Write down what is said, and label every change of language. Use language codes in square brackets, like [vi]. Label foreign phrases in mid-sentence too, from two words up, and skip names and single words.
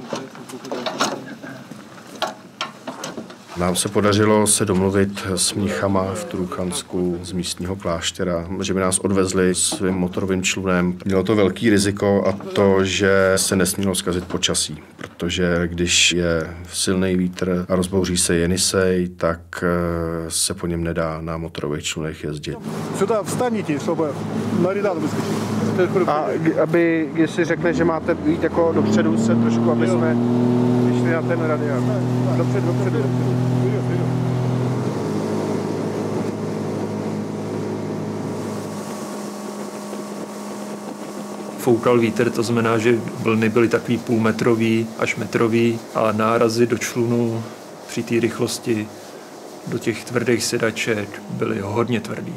[cs] Nám se podařilo se domluvit s mnichama v Turuchansku z místního kláštera, že by nás odvezli svým motorovým člunem. Mělo to velký riziko a to, že se nesmělo zkazit počasí, protože když je silný vítr a rozbouří se Jenisej, tak se po něm nedá na motorových člunech jezdit. [ru] Сюда встанете, чтобы на редан выскочить. [cs] A aby, jestli řekne, že máte jít jako dopředu se trošku, aby jsme vyšli na ten radiál. Dopředu. Foukal vítr, to znamená, že vlny byly takový půlmetrový až metrový a nárazy do člunu při té rychlosti do těch tvrdých sedaček byly hodně tvrdý.